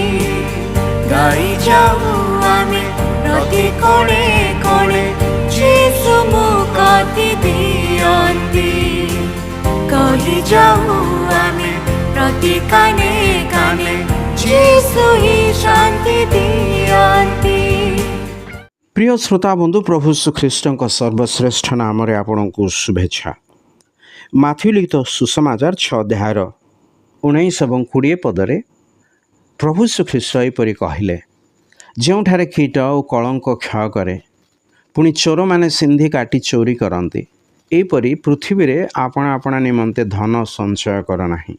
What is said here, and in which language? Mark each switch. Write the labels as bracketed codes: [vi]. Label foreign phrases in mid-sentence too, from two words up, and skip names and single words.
[or] ଗାଇ ଯାଉ ଆମେ ପ୍ରତି କୋଣେ କୋଣେ ଯୀଶୁ ମୁକ୍ତି ଦିଅନ୍ତି। କହି ଯାଉ ଆମେ ପ୍ରତି କାନେ କାନେ ଯୀଶୁ ହିଁ ଶାନ୍ତି ଦିଅନ୍ତି। ପ୍ରିୟ ଶ୍ରୋତା ବନ୍ଧୁ, ପ୍ରଭୁ ଶ୍ରୀଖ୍ରୀଷ୍ଟଙ୍କ ସର୍ବଶ୍ରେଷ୍ଠ ନାମରେ ଆପଣଙ୍କୁ ଶୁଭେଚ୍ଛା। ମାଥ୍ୟୁ ଲିଖିତ ସୁସମାଚାର 6 ଅଧ୍ୟାୟର 19 ଏବଂ 20 ପଦରେ ପ୍ରଭୁ ଶ୍ରୀଖ୍ରୀଷ୍ଟ ଏହିପରି କହିଲେ, ଯେଉଁଠାରେ କୀଟ ଓ କଳଙ୍କ କ୍ଷୟ କରେ, ପୁଣି ଚୋରମାନେ ସିନ୍ଧି କାଟି ଚୋରି କରନ୍ତି, ଏହିପରି ପୃଥିବୀରେ ଆପଣା ଆପଣା ନିମନ୍ତେ ଧନ ସଞ୍ଚୟ କର ନାହିଁ।